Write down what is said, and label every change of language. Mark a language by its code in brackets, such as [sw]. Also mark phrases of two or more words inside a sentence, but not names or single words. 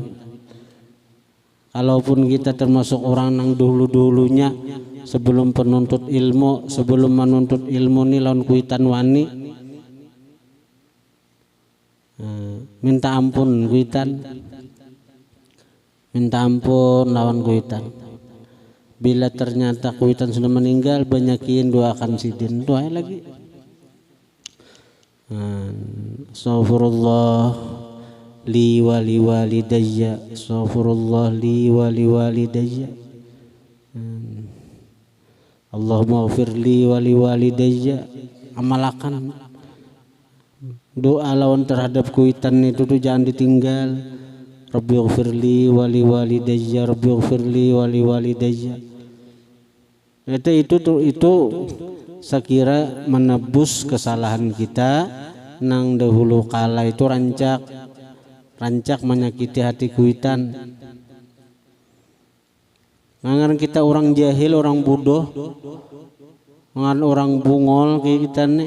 [bjn] Kalaupun kita termasuk orang nang dulu-dulunya sebelum penuntut ilmu, sebelum menuntut ilmu nih lawan kuitan wani, minta ampun kuitan, minta ampun lawan kuitan. Bila ternyata kuitan sudah meninggal, banyakin doakan sidin, doa lagi. [ar] أستغفر الله لي ولوالدي، أستغفر الله لي ولوالدي، اللهم اغفر لي ولوالدي. [bjn] Amalakan doa lawan terhadap kuitan itu tuh jangan ditinggal. [ar] رب اغفر لي ولوالدي، رب اغفر لي ولوالدي. [bjn] Itu saya kira menebus kesalahan kita nang dahulu kala itu rancak menyakiti hati kuitan. Ngangan kita orang jahil, orang bodoh, ngangan orang bungol kayak kita nih.